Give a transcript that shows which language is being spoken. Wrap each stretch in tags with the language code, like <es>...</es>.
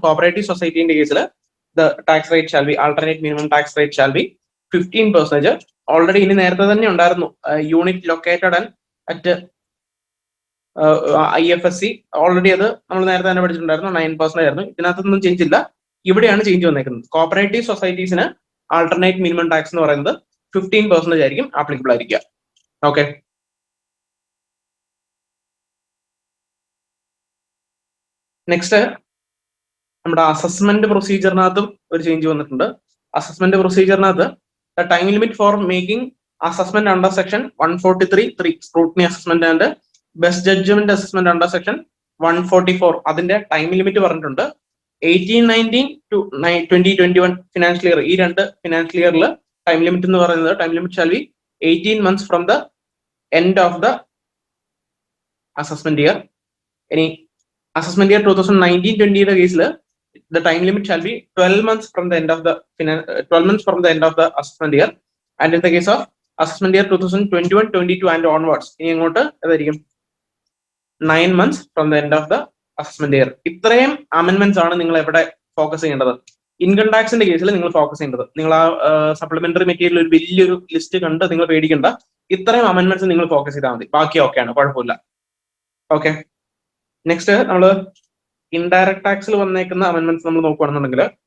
<ml>Cooperative സൊസൈറ്റീന്റെ കേസിൽ</ml> <en>the tax rate shall be, alternate minimum tax rate shall be 15%.</en> <ml>Already ഇനി നേരത്തെ തന്നെ ഉണ്ടായിരുന്നു unit located at IFSC. Already അത് നമ്മൾ നേരത്തെ തന്നെ പഠിച്ചിട്ടുണ്ടായിരുന്നു, 9% ആയിരുന്നു. ഇതിനകത്തൊന്നും ചേഞ്ച് ഇല്ല. ഇവിടെയാണ് ചേഞ്ച് വന്നേക്കുന്നത്. കോപ്പറേറ്റീവ് സൊസൈറ്റീസിന് ആൾട്ടർനേറ്റ് മിനിമം ടാക്സ് എന്ന് പറയുന്നത് 15% ആയിരിക്കും ആപ്ലിക്കബിൾ ആയിരിക്കുക. ഓക്കെ, നെക്സ്റ്റ് നമ്മുടെ അസസ്മെന്റ് പ്രൊസീജിയറിനകത്തും ഒരു ചേഞ്ച് വന്നിട്ടുണ്ട്. Assessment പ്രൊസീജിയറിനകത്ത്</ml> <en>the time limit for making assessment under section 143(3) scrutiny assessment and best judgment assessment under section 144</en> <ml>അതിന്റെ ടൈം ലിമിറ്റ് പറഞ്ഞിട്ടുണ്ട്.</ml> <en>18-19 to 2021 financial year,</en> <ml>ഈ രണ്ട് ഫിനാൻഷ്യൽ ഇയറിൽ ടൈം ലിമിറ്റ് എന്ന് പറയുന്നത്</ml> <en>Time limit shall be 18 months from the end of the assessment year.</en> <ml>ഇനി assessment year 2019-20 കേസിൽ</ml> <en>the time limit shall be 12 months from the end of the 12 months from the end of the assessment year. And in the case of assessment year 2021-22 and onwards,</en> <ml>ഇനി അങ്ങോട്ട് ഏതായിരിക്കും?</ml> <en>9 months from the end of the assessment year.</en> <ml>ഇത്രയും amendments ആണ് നിങ്ങൾ എവിടെ focus ചെയ്യേണ്ടത്? Income ടാക്സിന്റെ കേസിൽ നിങ്ങൾ ഫോക്കസ് ചെയ്യേണ്ടത്. നിങ്ങൾ ആ സപ്ലിമെന്ററി മെറ്റീരിയൽ ഒരു വലിയൊരു ലിസ്റ്റ് കണ്ട് നിങ്ങൾ പേടിക്കേണ്ട. ഇത്രയും അമെന്റ്മെന്റ്സ് നിങ്ങൾ ഫോക്കസ് ചെയ്താൽ മതി, ബാക്കി ഓക്കെയാണ്, കുഴപ്പമില്ല. ഓക്കെ, നെക്സ്റ്റ് നമ്മൾ ഇൻഡയറക്ട് ടാക്സിൽ വന്നേക്കുന്ന അമെന്റ്മെന്റ്സ് നമ്മൾ നോക്കുകയാണെന്നുണ്ടെങ്കിൽ</ml>